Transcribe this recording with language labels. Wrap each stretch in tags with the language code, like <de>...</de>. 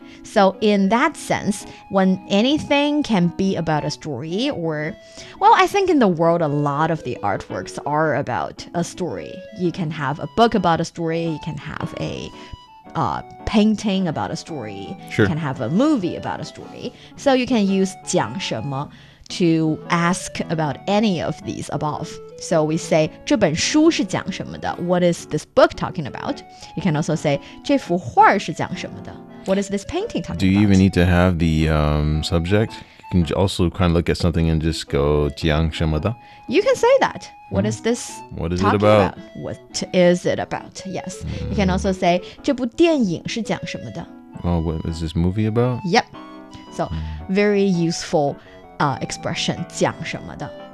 <en>So in that sense, when anything can be about a story or, well, I think in the world, a lot of the artworks are about a story. You can have a book about a story. You can have a painting about a story. Sure. You can have a movie about a story. So you can use</en> <zh>讲什么</zh> <en>to ask about any of these above. So we say</en> <zh>这本书是讲什么的?</zh> <en>What is this book talking about? You can also say</en> <zh>这幅画是讲什么的?</zh> <en>What is this painting talking about? Do you even need to have the subject? You can also kind of look at something and just go,</en> <zh>讲什么的?</zh> <en>You can say that. What is this what is it about? What is it about? Yes. You can also say,</en> <zh>这部电影是讲什么的?</zh> <en>Oh, what is this movie about? Yep. So, very useful expression,</en> <zh>讲什么的.</zh>